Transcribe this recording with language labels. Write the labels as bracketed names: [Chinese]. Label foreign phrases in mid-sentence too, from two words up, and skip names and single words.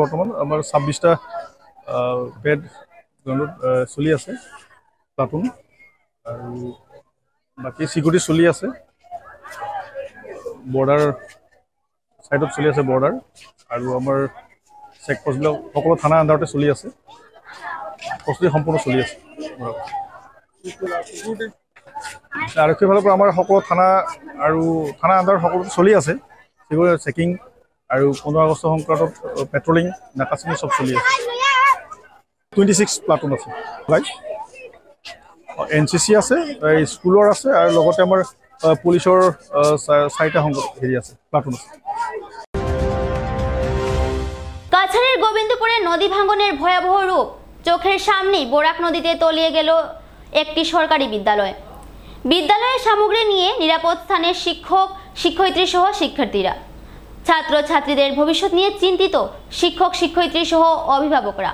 [Assamese] বর্তমান আমার 26টা বেড গ্রাউন্ডত চলি আছে প্লাটুন আৰু বাকি সিকিউরিটি চলি আছে বর্ডার সাইডত চলি আছে বর্ডার আৰু আমাৰ চেকপোষ্টবিলাক সকলো থানা আণ্ডাৰতে চলি আছে প্ৰস্তুতি সম্পূৰ্ণ চলি আছে আৰক্ষীৰ ফালৰ পৰা আমাৰ সকলো থানা আৰু থানা আণ্ডাৰত সকলো চলি আছে সিকিউৰিটি চেকিং আৰু 15 আগষ্ট সংক্ৰান্তত পেট্ৰলিং নাকাচিনি সব চলি আছে 26 প্লাটুন আছে লাইক এনসিসি আছে স্কুলৰ আছে আৰু লগতে আমাৰ পুলিচৰ 4টা হেৰি আছে প্লাটুন আছে। [Bangla] কাছাড়ের গোবিন্দপুরে নদী ভাঙনের ভয়াবহ রূপ চোখের সামনেই বরাক নদীতে তলিয়ে গেল একটি সরকারি বিদ্যালয়। বিদ্যালয়ের সামগ্রী নিয়ে নিরাপদ স্থানে শিক্ষক শিক্ষয়িত্রী সহ শিক্ষার্থীরা, ছাত্রছাত্রীদের ভবিষ্যৎ নিয়ে চিন্তিত শিক্ষক শিক্ষয়িত্রী সহ অভিভাবকরা।